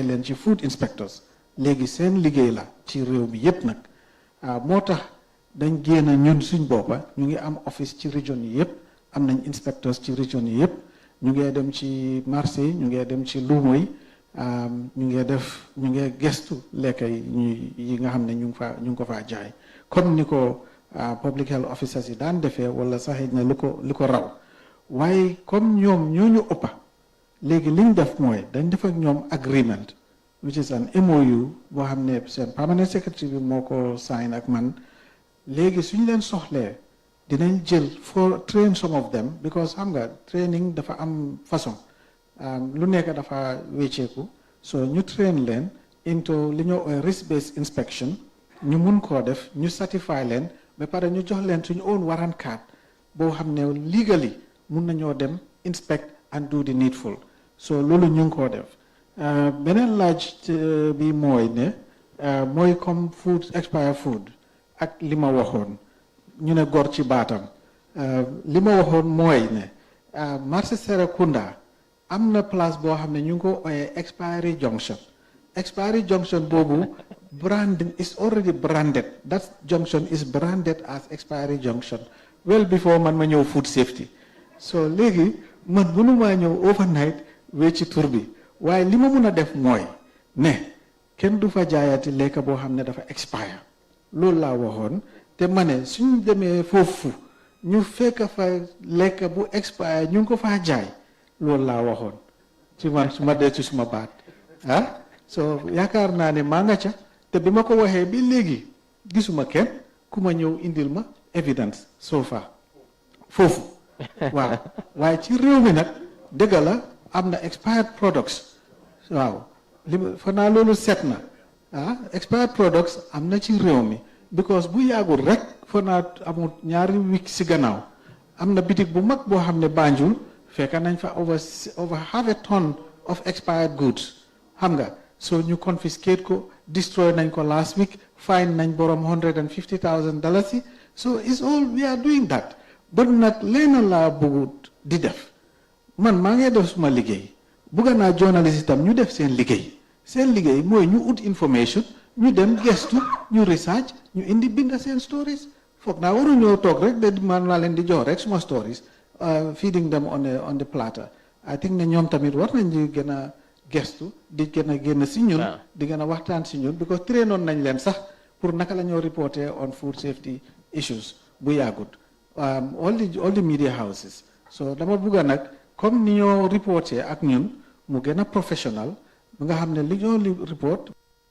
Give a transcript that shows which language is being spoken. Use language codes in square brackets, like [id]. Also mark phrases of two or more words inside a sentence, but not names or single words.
[wo] leen ci [en] food inspectors [wo] léegi seen liggéey la ci réew mi yépp nag moo tax dañ génn ñun suñ boppa ñu ngi am office ci région yi yépp am nañ inspectors ci région yi yépp ñu ngee dem ci marché yi ñu ngee dem ci luumo yi ñu ngee gestu lekka yi nga xam ne ñu ngi ko faa jaay comme ni ko [en] public health officers [wo] yi daan defee wala sax na li ko raw waaye comme ñoom ñooñu ëppa léegi liñ def mooy dañ def ak ñoom [en] agreement which is an MOU [wo] boo xam ne seen [en] permanent secretary [wo] bi moo ko sign ak man léegi suñ leen soxlee dinañ jël [en] for train some of them because [wo] xam nga training dafa am façon lu nekk dafa wécceeku so ñu train leen into li ñoo [en] risk based inspection [wo] ñu mun koo def ñu certify leen ba pare ñu jox leen suñu [en] own warrant card [wo] boo xam ne legally mun nañoo dem [en] inspect and do the needful so [wo] loolu ñu ngi koo def beneen laaj bi mooy ne mooy comme [en] food expire food [wo] ak li ma waxoon ñu ne gor ci baatam li ma waxoon mooy ne marché Serekunda am na place boo xam ne ñu ngi ko ooyee [en] expiry junction boobu branding is already branded that junction is branded as expiry junction well before [wo] man ma ñëw [en] food safety so [wo] léegi man mënumaa ñëw overnight wecci tur bi waaye li ma mun a def mooy ne kenn du fa jaayati lekka boo xam ne dafa expire loolu laa waxoon te ma ne suñ demee foofu ñu fekk fa lekka bu expire ñu ngi ko faa jaay loolu laa waxoon ci man su ma dee ci suma baat so yaakaar naa ne maa nga ca te bi ma ko waxee bi léegi gisuma kenn ku ma ñëw indil ma [en] evidence so far [wo] foofu waaw waaye ci réew mi nag dëgg la am na [en] expired products [wo] waaw fa naa loolu set na [en] expired products [wo] am na ci réew mi because bu yàggul rek fo naa amul ñaari week si gannaaw am na bitik bu mag boo xam ne Banjul fekk nañ fa [en] over half a ton of expired goods [wo] xam nga so ñu confiscate ko destroy nañ ko [en] last week [wo] fine nañ borom $150,000 [en] so it's all we are doing that but [wo] nag leena laa bëggut di def man maa ngi def suma liggéey bëgg naa journaliste itam ñu def seen liggéey mooy ñu ut information ñu dem gestu ñu research ñu indi binda seen stories foog naa waru ñoo toog rek de man naa leen di jox rek suma stories [en] feeding them on the platter I think [wo] ne ñoom tamit war nañ di gën a gestu di gën a génn si ñun di gën a waxtaan si ñun because trainoon nañ leen sax pour naka la ñoo reporter [en] on food safety issues [wo] bu yàggut [en] all the media houses so [wo] dama bugga nag comme ni ñoo reporter ak ñun mu gën a professional nga xam ne li ñoo report